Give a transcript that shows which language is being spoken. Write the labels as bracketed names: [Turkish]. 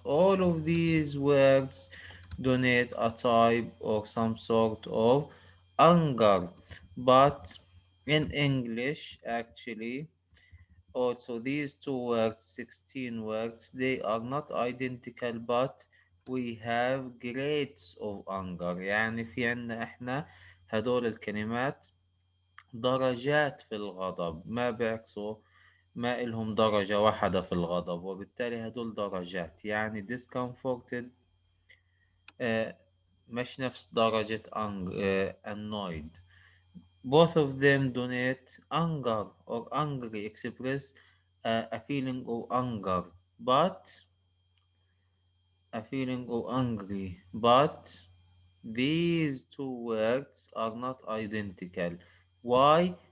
[English] All of these words denote a type or some sort of anger. But in English, actually, also these two words, 16 words, they are not identical, but we have grades of anger. [Arabic] يعني في عنا احنا هدول الكلمات درجات في الغضب، ما بيعكسوا، ما إلهم درجة واحدة في الغضب، وبالتالي هدول درجات. يعني discomforted آه، مش نفس درجة annoyed. [English] Both of them donate anger or angry, express a feeling of anger, but a feeling of angry, but these two words are not identical. Why?